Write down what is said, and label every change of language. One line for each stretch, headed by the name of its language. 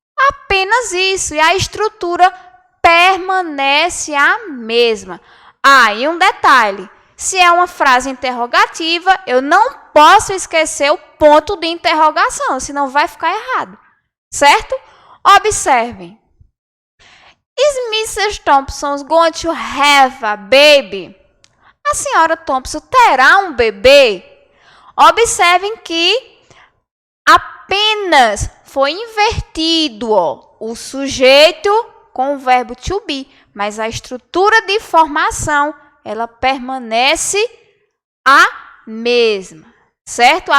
Portuguese: Apenas isso. E a estrutura permanece a mesma. E um detalhe. Se é uma frase interrogativa, eu não posso esquecer o ponto de interrogação, senão vai ficar errado. Certo? Observem.
English: Is
Portuguese: Mrs.
English: Thompson going to have a baby?
Portuguese: A senhora Thompson terá um bebê? Observem que apenas foi invertido o sujeito com o verbo to be, mas a estrutura de formação, ela permanece a mesma, certo?